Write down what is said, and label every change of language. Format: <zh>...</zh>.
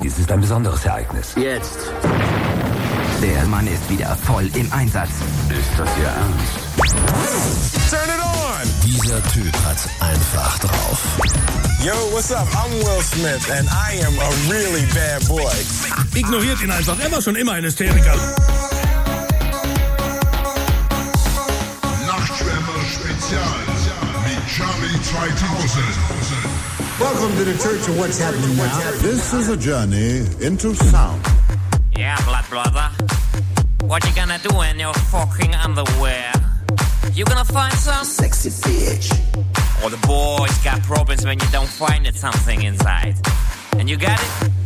<de>Dies ist ein besonderes Ereignis. Jetzt. Der Mann ist wieder voll im Einsatz. Ist das Ihr Ernst?</de> <en>Turn it on!</en> <de>Dieser Typ hat's einfach drauf.</de> <en>Yo, what's up? I'm Will Smith and I am a really bad boy.</en> <de>Ignoriert ihn einfach. Er war schon immer ein Hysteriker. Nachtschwärmer Spezial mit Charlie 2000.</de> <en>Welcome to the Church of What's Happening Now. This is a journey into sound. Yeah, blood brother. What you gonna do in your fucking underwear? You gonna find some sexy bitch? Or the boys got problems when you don't find it something inside. And you got it?</en>